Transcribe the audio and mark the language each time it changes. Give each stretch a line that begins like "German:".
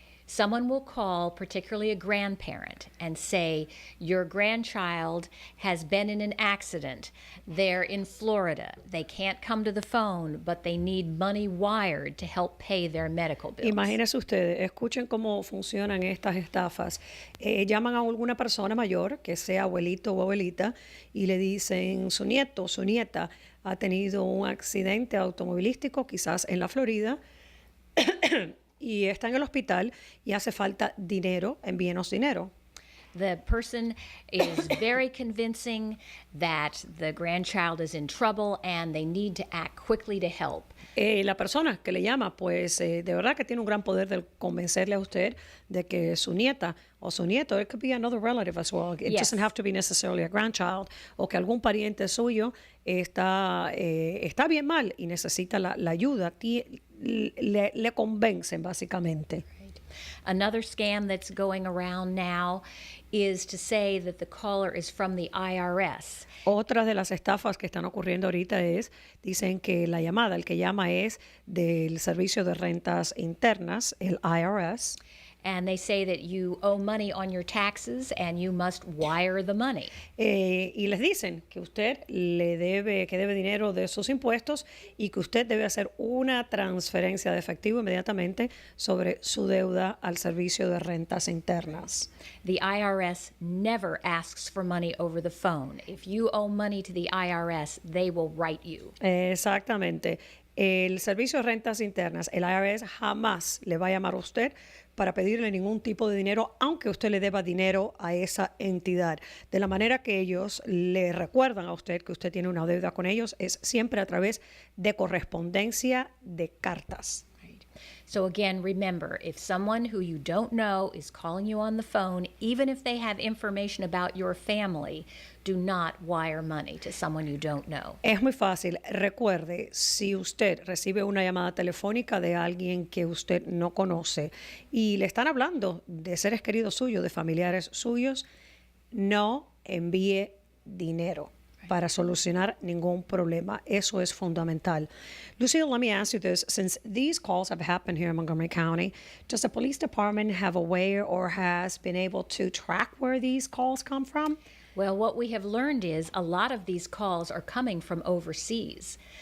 English: Someone will call, particularly a grandparent, and say, your grandchild has been in an accident. They're in Florida. They can't come to the phone, but they need money wired to help pay their medical bills.
Spanish: Imagínense ustedes, escuchen cómo funcionan estas estafas. Llaman a alguna persona mayor, que sea abuelito o abuelita, y le dicen, su nieto o su nieta ha tenido un accidente automovilístico, quizás en la Florida, y está en el hospital y hace falta dinero, envíenos dinero.
English: The person is very convincing that the grandchild is in trouble and they need to act quickly to help.
Spanish: La persona que le llama, pues de verdad que tiene un gran poder de convencerle a usted de que su nieta o su nieto,
English: it could be another relative as well. It Yes. doesn't have to be necessarily a grandchild,
Spanish: o que algún pariente suyo está bien mal y necesita la ayuda. Le convencen básicamente.
English: Another scam that's going around now is to say that the caller is from the IRS.
Spanish: Otra de las estafas que están ocurriendo ahorita dicen que la llamada, el que llama es del Servicio de Rentas Internas, el IRS.
English: And they say that you owe money on your taxes and you must wire the money.
Spanish: Y les dicen que usted debe dinero de sus impuestos y que usted debe hacer una transferencia de efectivo inmediatamente sobre su deuda al Servicio de Rentas Internas.
English: The IRS never asks for money over the phone. If you owe money to the IRS, they will write you.
Spanish: Exactamente. El Servicio de Rentas Internas, el IRS, jamás le va a llamar a usted para pedirle ningún tipo de dinero, aunque usted le deba dinero a esa entidad. De la manera que ellos le recuerdan a usted que usted tiene una deuda con ellos, es siempre a través de correspondencia de cartas.
English: So again, remember, if someone who you don't know is calling you on the phone, even if they have information about your family, do not wire money to someone you don't know.
Spanish: Es muy fácil. Recuerde, si usted recibe una llamada telefónica de alguien que usted no conoce y le están hablando de seres queridos suyos, de familiares suyos, no envíe dinero para solucionar ningún problema. Eso es fundamental.
English: Lucille, let me ask you this. Since these calls have happened here in Montgomery County, does the police department have a way or has been able to track where these calls come from? Well, what we have learned is a lot of these calls are coming from overseas.